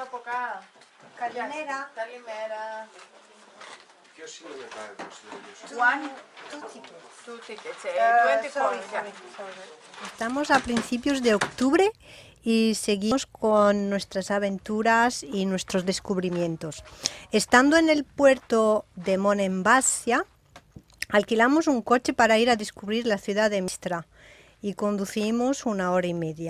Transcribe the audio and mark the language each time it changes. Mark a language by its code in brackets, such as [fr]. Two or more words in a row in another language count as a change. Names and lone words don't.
[el] Calimera. Calimera. Ποιος είναι μετά εδώ συνέντευξη? [en] One, two tickets. 20 pounds. [es] Estamos a principios de octubre y seguimos con nuestras aventuras y nuestros descubrimientos. Estando en el puerto de Monemvasia, alquilamos un coche para ir a descubrir la ciudad de Mistra y conducimos 1 hora y media.